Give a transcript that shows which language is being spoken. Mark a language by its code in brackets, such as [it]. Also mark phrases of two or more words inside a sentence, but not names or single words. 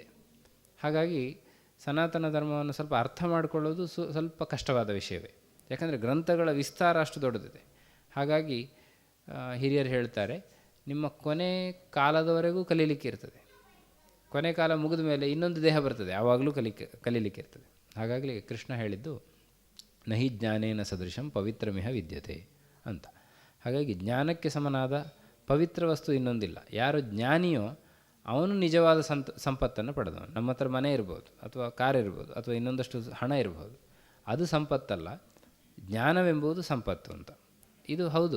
[kn] ಹಾಗಾಗಿ ಸನಾತನ ಧರ್ಮವನ್ನು ಸ್ವಲ್ಪ ಅರ್ಥ ಮಾಡಿಕೊಳ್ಳೋದು ಸ್ವಲ್ಪ ಕಷ್ಟವಾದ ವಿಷಯವೇ. ಯಾಕಂದರೆ ಗ್ರಂಥಗಳ ವಿಸ್ತಾರ ಅಷ್ಟು ದೊಡ್ಡದಿದೆ. ಹಾಗಾಗಿ ಹಿರಿಯರು ಹೇಳ್ತಾರೆ, ನಿಮ್ಮ ಕೊನೆ ಕಾಲದವರೆಗೂ ಕಲೀಲಿಕ್ಕೆ ಇರ್ತದೆ. ಕೊನೆ ಕಾಲ ಮುಗಿದ ಮೇಲೆ ಇನ್ನೊಂದು ದೇಹ ಬರ್ತದೆ, ಆವಾಗಲೂ ಕಲೀಲಿಕ್ಕೆ ಇರ್ತದೆ. ಹಾಗಾಗಿ ಕೃಷ್ಣ ಹೇಳಿದ್ದು [sa] ನಹಿ ಜ್ಞಾನೇನ ಸದೃಶಂ ಪವಿತ್ರಮಿಹ ವಿದ್ಯತೆ [kn] ಅಂತ. ಹಾಗಾಗಿ ಜ್ಞಾನಕ್ಕೆ ಸಮನಾದ ಪವಿತ್ರ ವಸ್ತು ಇನ್ನೊಂದಿಲ್ಲ. ಯಾರು ಜ್ಞಾನಿಯೋ ಅವನು ನಿಜವಾದ ಸಂಪತ್ತನ್ನು ಪಡೆದವನು. ನಮ್ಮ ಹತ್ರ ಮನೆ ಇರ್ಬೋದು, ಅಥವಾ ಕಾರ್ ಇರ್ಬೋದು, ಅಥವಾ ಇನ್ನೊಂದಷ್ಟು ಹಣ ಇರ್ಬೋದು, ಅದು ಸಂಪತ್ತಲ್ಲ. ಜ್ಞಾನವೆಂಬುದು ಸಂಪತ್ತು ಅಂತ. ಇದು ಹೌದು.